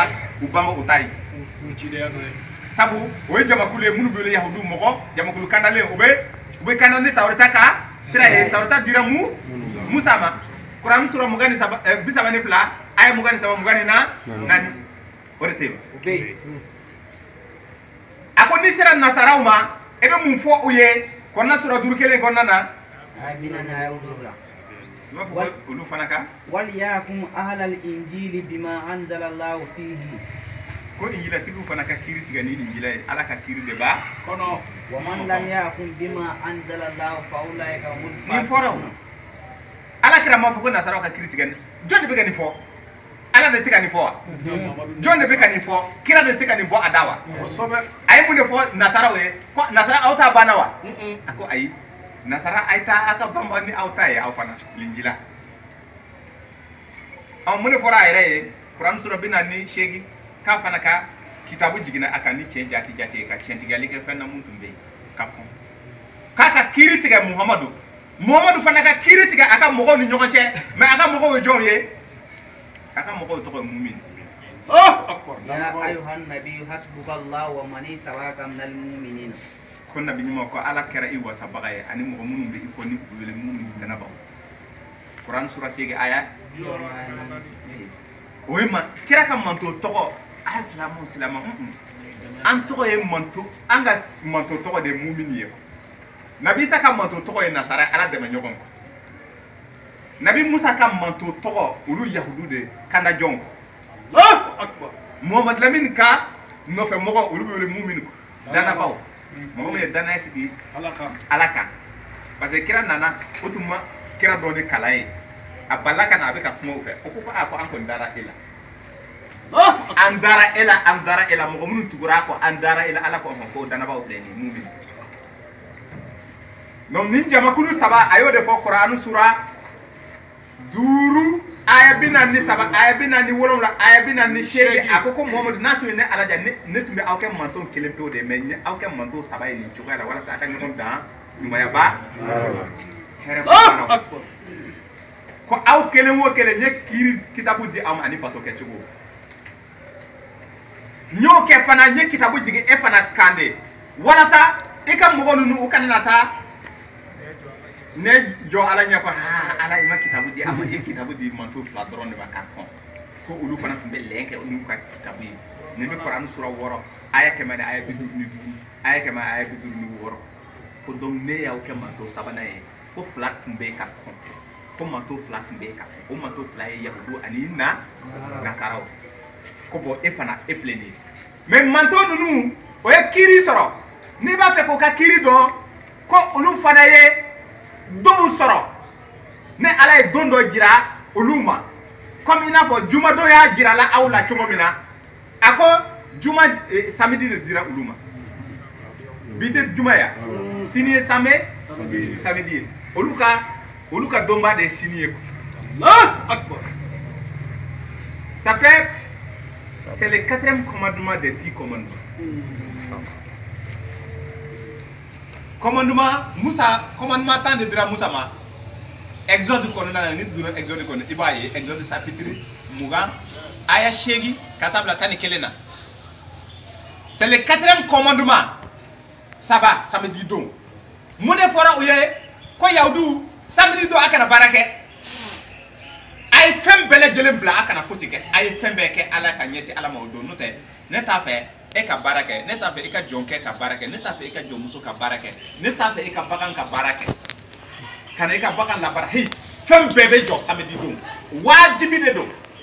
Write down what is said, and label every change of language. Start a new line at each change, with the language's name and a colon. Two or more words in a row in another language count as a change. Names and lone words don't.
Bambara: u banba o ta ye sabu o ye jamakulu ye minnu bɛ wele yahudu mɔgɔ jamakulu kandalen u bɛ kanda ni tawreta ka sira ye tawreta dira musa ma kuran sura 32 aya 23 o de tɛ yen a ko n'i sera nasaraw ma e bɛ mun fɔ u ye kɔnɔna sura 5 kelen kɔnɔna na olu fana kan
Arabic: وليحكم أهل الإنجيل بما أنزل الله فيه
Bambara: ko injilatigiw fana ka kiiri tigɛ ni injila ye ala ka kiiri de b'a kɔnɔ
Arabic: ومن لم يحكم بما أنزل الله فأولئك هم
Bambara: nin fɔra o ala kira m'a fɔ ko nasaraw ka kiiri tigɛ jɔn de bɛ ka nin fɔ ala de tɛ ka nin fɔ wa jɔn de bɛ ka nin fɔ kira de tɛ ka nin fɔ a da wa a ye mun de fɔ nasaraw ye ko nasara aw t'a banna wa a ko ayi nasara a ye taa a ka banba ni aw ta ye aw fana linjila mun de fɔra a yɛrɛ ye kuran sura 48 k'a fana ka kitabu jiginna a kan ni tiɲɛ jati ye ka tiɲɛtigɛli kɛ fɛn na mun tun bɛ yen ka kɔn k'a ka kiiri tigɛ muhamadu fana ka kiiri tigɛ a ka mɔgɔw ni ɲɔgɔn cɛ mais a ka mɔgɔw ye jɔnw ye a ka mɔgɔw tɔgɔ ye mumin
Arabic: يا أيها النبي حسبك الله ومن اتبعك من المؤمنين
Bambara: ko nabi ɲuman ko ala kɛra i wasabaga ye ani mɔgɔ minnu bɛ i ko ni u wele minnu dɛnɛbaw kuran sura 8 aya o ye kira ka manto tɔgɔ a silamu an tɔgɔ ye manto an ka manto tɔgɔ de ye mumin ye nabi isa ka manto tɔgɔ ye nasara ala dɛmɛ ɲɔgɔn kɔ nabi musa ka manto tɔgɔ olu yahudu de kana jɔn muhammad lamin ka nɔfɛ mɔgɔ olu bɛ wele mumin danabaw mɔgɔ min ye danaya sigi ala kan
French: parce que
Bambara: kira nana o tun ma kira dɔ ni kalan ye a balila ka na a bɛ ka kuma u fɛ o ko ko an kɔni dara e la an dara e la mɔgɔ minnu tugura kɔ an dara e la ala ko ko danabaw filɛ nin mumin donc nin jamakulu saba a y'o de fɔ kuran sura 5 aya 47 aya 47 aya 48 a ko muhamadu n'a tun ye ne alaja ne tun bɛ aw kɛ manton kelen pewu de mais aw kɛ manton saba ye nin cogoya la walasa a ka ɲɔgɔn dan ɲumayaba hɛrɛ baaraw ko aw kelen o kelen n ye kiiri kitabu di aw ma ani bato kɛcogo n y'o kɛ fana n ye kitabu jigin e fana kan de walasa i ka mɔgɔ ninnu u kana na taa ne jɔ ala ɲɛ ko ala i ma kitabu di a ma ye kitabu di manto 2 dɔrɔn de ma k'a kɔn ko olu fana tun bɛ lɛn kɛ n'u ka kitabu ye ne bɛ kuran sura 6 aya 100 ni aya 55 aya 100 aya 56 ko donc ne y'aw kɛ manto sabanan ye ko 2 tun bɛ ka kɔn ko manto 2 tun bɛ ka kɔn o manto 2 ye yahudu ani nasaraw ko bon e fana e filɛ nin ye mais manto ninnu o ye kiiri sɔrɔ n'i b'a fɛ k'o ka kiiri dɔn ko olu fana ye don sɔrɔ ne ala ye don dɔ jira olu ma comme i n'a fɔ jumadon y'a jira la aw la cogo min na a ko juma samedi de dira olu ma bi tɛ juma ya sini ye samedi ye olu ka donba de ye sini ye
French: ça fait c'est le 4e commandement des 10 commandements.
Bambara: Commandement tant de dira Musa ma exode kɔnɔna na ni donna exode kɔnɔ i b'a ye exode chapitre 20 aya 8 ka taa bila 11 na
French: c'est le 4e commandement
Bambara: saba samedi don mun de fɔra u ye ko yahudu samedi don a kana baara kɛ a ye fɛn bɛɛ lajɛlen bila a kana fosi kɛ a ye fɛn bɛɛ kɛ ala ka ɲɛsin ala ma o don n'o tɛ ne t'a fɛ e ka baara kɛ ne t'a fɛ e ka jɔn kɛ ka baara kɛ ne t'a fɛ e ka jɔnmuso ka baara kɛ ne t'a fɛ e ka bagan ka baara kɛ kana e ka bagan labaara hey fɛn bɛɛ bɛ jɔ samedi don wajibi de don